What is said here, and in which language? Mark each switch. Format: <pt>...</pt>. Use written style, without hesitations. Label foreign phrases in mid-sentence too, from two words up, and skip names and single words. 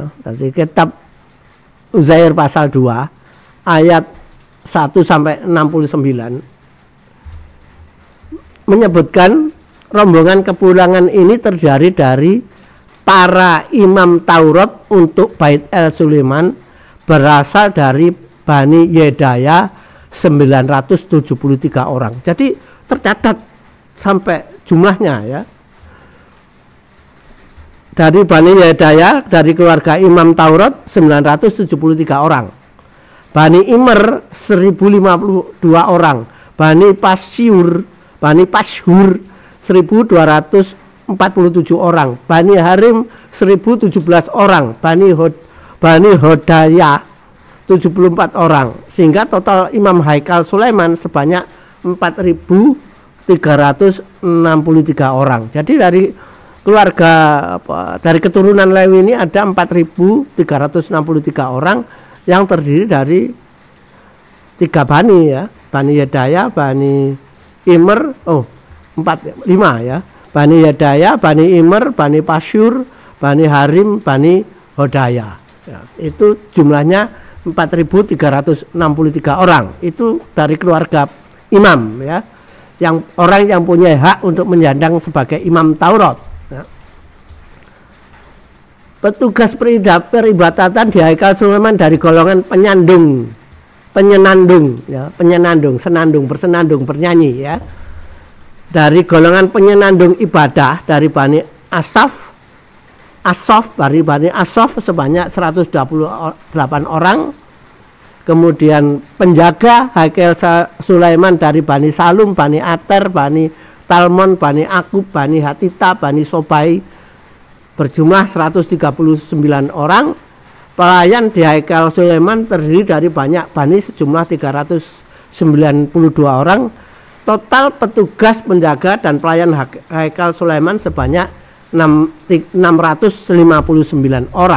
<id>Jadi kitab Uzair pasal 2 ayat 1 sampai 69 menyebutkan rombongan kepulangan ini terdiri dari para imam Taurat untuk Bait El Sulaiman, berasal dari Bani Yedaya 973 orang. Jadi tercatat sampai jumlahnya, ya. Dari Bani Yedaya, dari keluarga Imam Taurat 973 orang. Bani Immer 1052 orang. Bani Pashur 1247 orang. Bani Harim 1017 orang. Bani Hodaya 74 orang. Sehingga total Imam Haikal Sulaiman sebanyak 4.363 orang. Jadi dari keluarga dari keturunan Lewi ini ada 4.363 orang yang terdiri dari 3 bani, ya. Bani Yedaya, Bani Immer, 5, ya. Bani Yedaya, Bani Immer, Bani Pashur, Bani Harim, Bani Hodaya. Ya, itu jumlahnya 4.363 orang. Itu dari keluarga imam, ya. Yang orang yang punya hak untuk menyandang sebagai imam Taurat, ya. Petugas peribadatan di Haikal Sulaiman dari golongan senandung, bernyanyi, ya. Dari golongan penyenandung ibadah dari Bani Asaf sebanyak 128 orang. Kemudian penjaga Haikal Sulaiman dari Bani Salum, Bani Ater, Bani Talmon, Bani Akub, Bani Hatita, Bani Sobai berjumlah 139 orang. pelayan di Haikal Sulaiman terdiri dari banyak bani sejumlah 392 orang. Total petugas penjaga dan pelayan Haikal Sulaiman sebanyak 659 orang.</id>